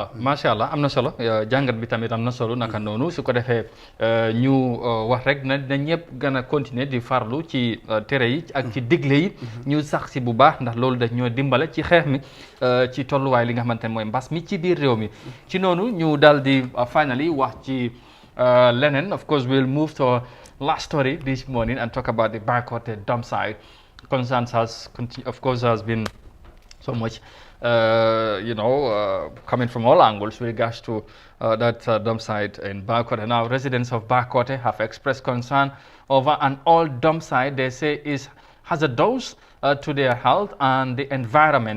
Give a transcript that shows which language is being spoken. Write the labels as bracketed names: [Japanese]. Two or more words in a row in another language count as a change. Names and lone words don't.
[Wolof] waaw macha allah am na solo jàngat bi tamit am na solo naka noonu su ko defee ñu wax rek na ñëpp gën a continuer di farlu ci tere yi ak ci digle yi ñu sax si bu baax ndax loolu daf ñoo dimbale ci xeex mi ci tolluwaay li nga xamante ne mooy mbas mi ci biir réew mi ci noonu ñu daal di finally wax ci Lennon, [English] of course, we'll move to our last story this morning and talk about the Bakoteh dumpsite. Concerns of course, has been so much, coming from all angles with regards to that dump site in Bakoteh. Now, residents of Bakoteh have expressed concern over an old dump site they say is hazardous to their health and the environment.